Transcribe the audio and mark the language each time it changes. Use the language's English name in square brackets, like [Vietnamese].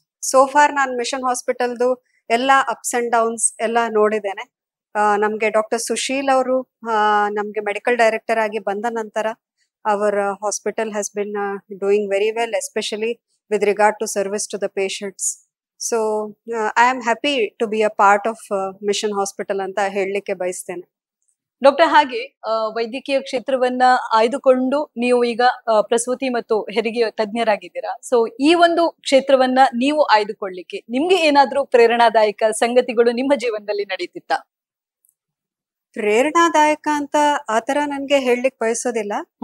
[Kannada] So for ನಾನು mission ಹಾಸ್ಪಿಟಲ್ದು ಎಲ್ಲ [English] ups and downs [Kannada] ಎಲ್ಲ ನೋಡಿದ್ದೇನೆ. ನಮ್ಗೆ ಡಾಕ್ಟರ್ ಸುಶೀಲ್ ಅವರು ನಮ್ಗೆ ಮೆಡಿಕಲ್ ಡೈರೆಕ್ಟರ್ ಆಗಿ ಬಂದ ನಂತರ [English] our hospital has been doing very well, especially with regard to service to the patients. So I am happy to be a part of Mission Hospital [Kannada] anta ಹೇಳಲಿಕ್ಕೆ ಬಯಸ್ತೇನೆ. ಡಾಕ್ಟರ್, ಹಾಗೆ ವೈದ್ಯಕೀಯ ಕ್ಷೇತ್ರವನ್ನ ಆಯ್ದುಕೊಂಡು ನೀವು ಈಗ ಪ್ರಸೂತಿ ಮತ್ತು ಹೆರಿಗೆ ತಜ್ಞರಾಗಿದ್ದೀರಾ. ಸೊ ಈ ಒಂದು ಕ್ಷೇತ್ರವನ್ನ ನೀವು ಆಯ್ದುಕೊಳ್ಳಿಕ್ಕೆ ನಿಮ್ಗೆ ಏನಾದ್ರೂ ಪ್ರೇರಣಾದಾಯಕ ಸಂಗತಿಗಳು ನಿಮ್ಮ ಜೀವನದಲ್ಲಿ ನಡೀತಿತ್ತಾ? ಪ್ರೇರಣಾದಾಯಕ ಅಂತ ಆತರ ನನ್ಗೆ ಹೇಳಲಿಕ್ಕೆ ಬಯಸೋದಿಲ್ಲ.